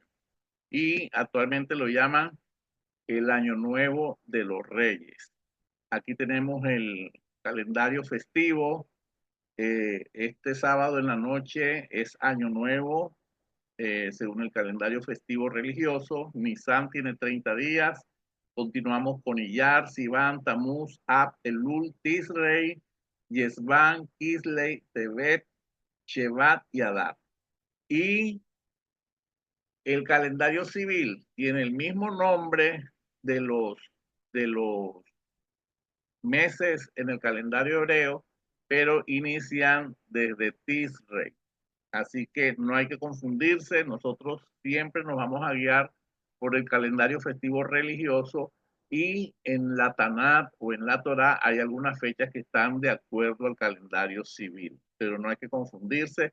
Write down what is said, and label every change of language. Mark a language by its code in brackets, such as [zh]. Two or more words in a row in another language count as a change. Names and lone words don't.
[es] Y actualmente lo llaman el Año Nuevo de los Reyes. Aquí tenemos el calendario festivo. Este sábado en la noche es Año Nuevo, según el calendario festivo religioso. Nisan tiene 30 días. Continuamos con Iyar, Sivan, Tamuz, Ab, Elul, Tisrei, Yesvan, Kisley, Tebet, Shevat y Adar. Y el calendario civil tiene el mismo nombre de de los meses en el calendario hebreo, pero inician desde Tisrei. Así que no hay que confundirse, nosotros siempre nos vamos a guiar por el calendario festivo religioso y en la Tanat o en la Torá hay algunas fechas que están de acuerdo al calendario civil, pero no hay que confundirse.